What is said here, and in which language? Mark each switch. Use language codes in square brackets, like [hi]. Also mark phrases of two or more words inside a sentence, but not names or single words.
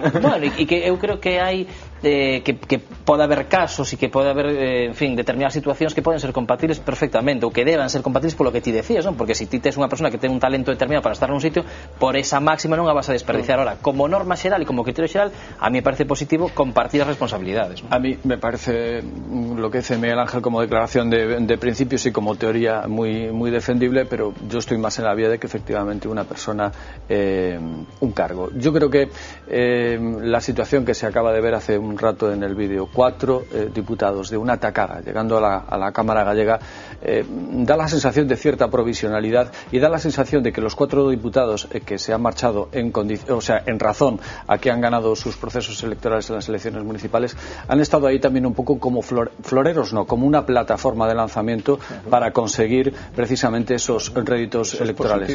[gl] Bueno, e que eu creo que hai que pode haber casos e que pode haber, en fin, determinadas situacións que poden ser compatibles perfectamente, ou que deban ser compatibles polo que ti decías, non? Porque se ti tes unha persona que ten un talento determinado para estar nun sitio, por esa máxima non a vas a desperdiciar. Ahora, como norma xeral e como criterio xeral, [es] a mí me parece [gl] positivo compartir as responsabilidades, ¿no? [es] A mí me parece lo que dice Miguel Ángel como declaración de principios y como teoría muy defendible, pero yo estoy más en la vía de que efectivamente una persona un cargo. Yo creo que la situación que se acaba de ver hace un rato en el vídeo, 4 diputados de una tacada llegando a la Cámara gallega, da la sensación de cierta provisionalidad y da la sensación de que los 4 diputados que se han marchado en razón a que han ganado sus procesos electorales en las elecciones municipales, han estado ahí también un poco como floreros, no, como una plataforma de lanzamiento para conseguir precisamente esos réditos electorales.